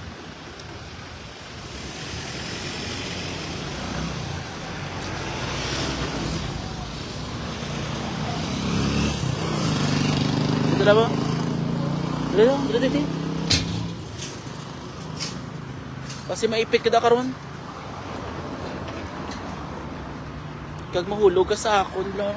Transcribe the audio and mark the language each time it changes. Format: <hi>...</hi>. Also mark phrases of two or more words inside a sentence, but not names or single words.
<tl>Ito na ba?</tl> <hil>Dito. Kasi maipit ka da karon. Kag mahulog ka sa akon lang.</hil>